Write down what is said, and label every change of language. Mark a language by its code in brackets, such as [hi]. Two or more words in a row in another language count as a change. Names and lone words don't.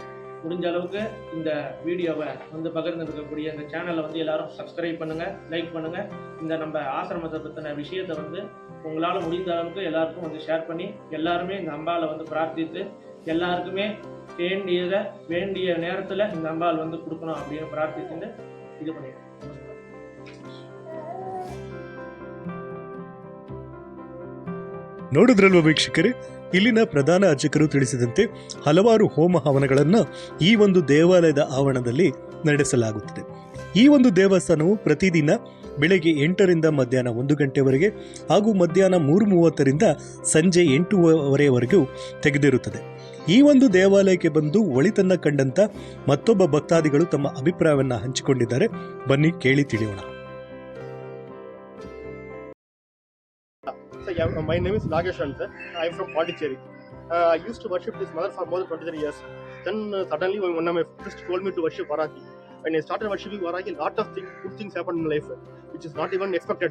[ta] முடிஞ்ச அளவுக்கு இந்த வீடியோவை வந்து பகிர்ந்து இருக்கக்கூடிய இந்த சேனலை வந்து எல்லாரும் சப்ஸ்கிரைப் பண்ணுங்கள், லைக் பண்ணுங்கள். இந்த நம்ம ஆசிரமத்தை பற்றின விஷயத்தை வந்து உங்களால் முடிந்த அளவுக்கு எல்லாருக்கும் வந்து ஷேர் பண்ணி எல்லாருமே இந்த அம்பாவை வந்து பிரார்த்தித்து எல்லாருக்குமே வேண்டிய நேரத்தில் இந்த அம்பாள் வந்து கொடுக்கணும் அப்படின்னு பிரார்த்திச்சுட்டு இது பண்ணிடுறேன். [kn] ನೋಡಿದ್ರಲ್ವ ವೀಕ್ಷಕರೇ, ಇಲ್ಲಿನ ಪ್ರಧಾನ ಅರ್ಚಕರು ತಿಳಿಸಿದಂತೆ ಹಲವಾರು ಹೋಮ ಹವನಗಳನ್ನು ಈ ಒಂದು ದೇವಾಲಯದ ಆವರಣದಲ್ಲಿ ನಡೆಸಲಾಗುತ್ತದೆ. ಈ ಒಂದು ದೇವಸ್ಥಾನವು ಪ್ರತಿದಿನ ಬೆಳಗ್ಗೆ 8ರಿಂದ ಮಧ್ಯಾಹ್ನ 1 ಗಂಟೆವರೆಗೆ ಹಾಗೂ ಮಧ್ಯಾಹ್ನ 3:30ರಿಂದ ಸಂಜೆ 8:00ವರೆಗೂ ತೆಗೆದಿರುತ್ತದೆ. ಈ ಒಂದು ದೇವಾಲಯಕ್ಕೆ ಬಂದು ಒಳಿತನ್ನ ಕಂಡಂತ ಮತ್ತೊಬ್ಬ ಭಕ್ತಾದಿಗಳು ತಮ್ಮ ಅಭಿಪ್ರಾಯವನ್ನ ಹಂಚಿಕೊಂಡಿದ್ದಾರೆ. ಬನ್ನಿ ಕೇಳಿ ತಿಳಿಯೋಣ. [en] My name is Nageshwan sir. I am from Pondicherry. I used to worship this mother for more than 23 years. Then suddenly one of my friends told me to worship Varahi. When I started worshiping Varahi, a lot of good things happened in my life, which is not even expected.